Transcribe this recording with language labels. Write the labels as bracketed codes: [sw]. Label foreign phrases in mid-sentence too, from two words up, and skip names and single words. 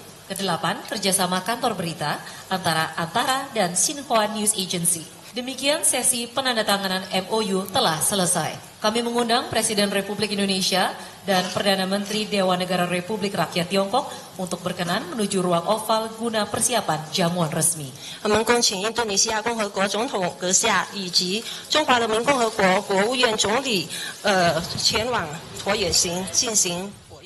[id] Kedelapan, kerjasama kantor berita antara Antara dan Xinhua News Agency. Demikian sesi penandatanganan MOU telah selesai. Kami mengundang Presiden Republik Indonesia dan Perdana Menteri Dewan Negara Republik Rakyat Tiongkok untuk berkenan menuju ruang oval guna persiapan jamuan resmi. [zh] 我们恭请印度尼西亚共和国总统阁下以及中华人民共和国国务院总理前往椭圆形进行